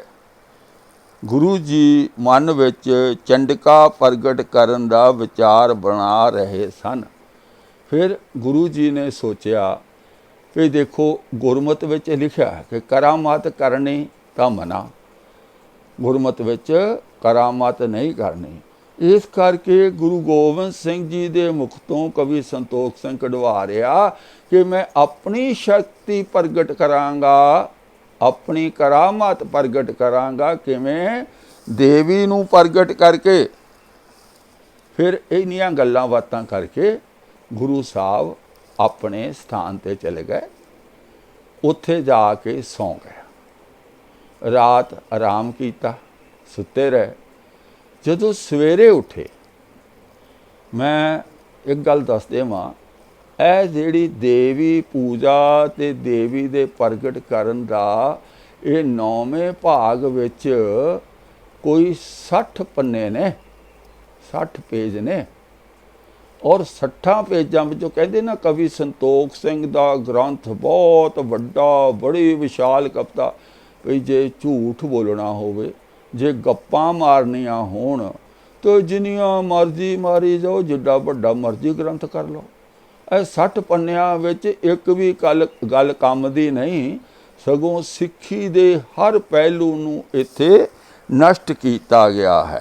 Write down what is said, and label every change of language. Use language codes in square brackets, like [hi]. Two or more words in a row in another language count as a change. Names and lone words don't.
[pa] ਗੁਰੂ ਜੀ ਮਨ ਵਿਚ ਚੰਡਕਾ ਪ੍ਰਗਟ ਕਰਨ ਦਾ ਵਿਚਾਰ ਬਣਾ ਰਹੇ ਸਨ। ਫਿਰ ਗੁਰੂ ਜੀ ਨੇ ਸੋਚਿਆ ਕਿ ਦੇਖੋ ਗੁਰਮਤ ਵਿਚ ਲਿਖਿਆ ਹੈ ਕਿ ਕਰਾਮਾਤ ਕਰਨੀ ਤਾਂ ਮਨ੍ਹਾ, ਗੁਰਮਤ ਵਿਚ ਕਰਾਮਾਤ ਨਹੀਂ ਕਰਨੀ। ਇਸ ਕਰਕੇ ਗੁਰੂ ਗੋਬਿੰਦ ਸਿੰਘ ਜੀ ਕੇ ਮੁਖ ਤੋਂ ਕਵੀ ਸੰਤੋਖ ਸਿੰਘ ਕਢਵਾ ਰਿਹਾ ਕਿ ਮੈਂ ਆਪਣੀ ਸ਼ਕਤੀ ਪ੍ਰਗਟ ਕਰਾਂਗਾ, ਆਪਣੀ ਕਰਾਮਾਤ ਪ੍ਰਗਟ ਕਰਾਂਗਾ। ਕਿਵੇਂ? ਦੇਵੀ ਨੂੰ ਪ੍ਰਗਟ ਕਰਕੇ। ਫਿਰ ਇੰਨੀਆਂ ਗੱਲਾਂ ਬਾਤਾਂ ਕਰਕੇ ਗੁਰੂ ਸਾਹਿਬ ਆਪਣੇ ਸਥਾਨ ਤੇ ਚਲੇ ਗਏ, ਉੱਥੇ ਜਾਕੇ ਸੌਂ ਗਏ। ਰਾਤ ਆਰਾਮ ਕੀਤਾ, ਸੁੱਤੇ ਰਹੇ। ਜਦੋਂ ਸਵੇਰੇ ਉੱਠੇ, ਮੈਂ ਇੱਕ ਗੱਲ ਦੱਸ ਦੇਵਾਂ, ਇਹ ਜਿਹੜੀ ਦੇਵੀ ਪੂਜਾ ਤੇ ਦੇਵੀ ਦੇ ਪ੍ਰਗਟ ਕਰਨ ਦਾ ਇਹ 9ਵੇਂ ਭਾਗ ਵਿੱਚ ਕੋਈ 60 ਪੰਨੇ ਨੇ, 60 ਪੇਜ ਨੇ। ਔਰ 60 ਪੇਜਾਂ ਵਿੱਚੋਂ ਕਹਿੰਦੇ ਨਾ ਕਵੀ ਸੰਤੋਖ ਸਿੰਘ ਦਾ ਗ੍ਰੰਥ ਬਹੁਤ ਵੱਡਾ, ਬੜੀ ਵਿਸ਼ਾਲ ਕਵਿਤਾ। ਵੀ ਜੇ ਝੂਠ ਬੋਲਣਾ ਹੋਵੇ, ਜੇ ਗੱਪਾਂ ਮਾਰਨੀਆਂ ਹੋਣ, ਤਾਂ ਜਿੰਨੀਆਂ ਮਰਜ਼ੀ ਮਾਰੀ ਜਾਓ, ਜਿੱਡਾ ਵੱਡਾ ਮਰਜ਼ੀ ਗ੍ਰੰਥ ਕਰ ਲਓ। ਇਹ 60 ਪੰਨਿਆਂ ਵਿੱਚ ਇੱਕ ਵੀ ਗੱਲ ਕੰਮ ਦੀ ਨਹੀਂ, ਸਗੋਂ ਸਿੱਖੀ ਦੇ ਹਰ ਪਹਿਲੂ ਨੂੰ ਇੱਥੇ ਨਸ਼ਟ ਕੀਤਾ ਗਿਆ ਹੈ।